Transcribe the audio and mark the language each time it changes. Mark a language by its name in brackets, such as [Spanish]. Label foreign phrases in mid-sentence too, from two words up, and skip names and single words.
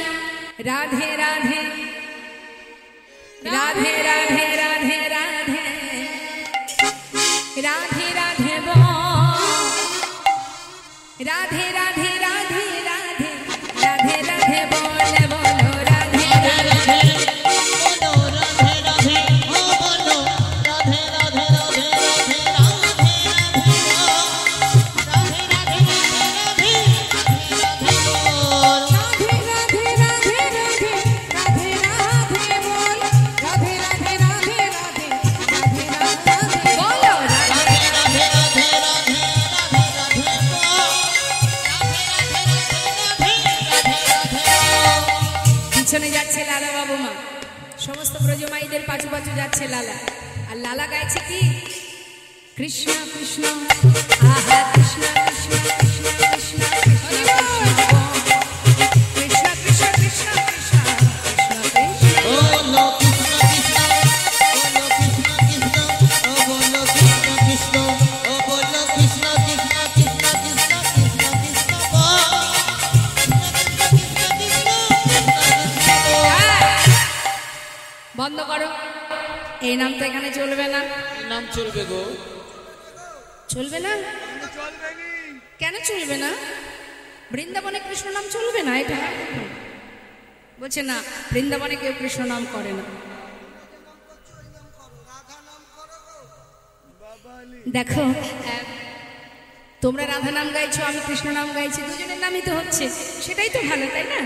[Bangla] রাধে রাধে রাধে রাধে রাধে রাধে রাধে রাধে বল, রাধে রাধে রাধে রাধে রাধে রাধে বল, বলো রাধে রাধে। [Hindi] बोलो राधे राधे हो बोलो राधे राधे राधे राधे राधे राधे राधे राधे बोल राधे राधे राधे राधे राधे राधे बोल, राधे राधे राधे राधे राधे राधे बोलो राधे। राधे राधे राधे राधे राधे राधे [Bangla] পিছনে যাচ্ছে লালা বাবু মা, সমস্ত ব্রজমাইদের পাছু পাছু যাচ্ছে লালা। আর লালা গাইছে কি? কৃষ্ণ কৃষ্ণ, আহা কৃষ্ণ কৃষ্ণ কৃষ্ণ কৃষ্ণ কৃষ্ণ কৃষ্ণ কৃষ্ণ কৃষ্ণ কৃষ্ণ কৃষ্ণ। [Hindi] बोलो कृष्ण कृष्ण बोलो कृष्ण कृष्ण ओ बोलो कृष्ण कृष्ण कृष्ण कृष्ण कृष्ण कृष्ण बोल [Bangla] বন্ধ করো, এই নাম তো এখানে চলবে না। নাম চলবে গো চলবে না? কেন চলবে না? বৃন্দাবনে কৃষ্ণ নাম চলবে না? এটা বলছে না, বৃন্দাবনে কেউ কৃষ্ণ নাম করে না। দেখো, তোমরা রাধা নাম গাইছো, আমি কৃষ্ণ নাম গাইছি, দুজনের নামই তো হচ্ছে, সেটাই তো ভালো, তাই না?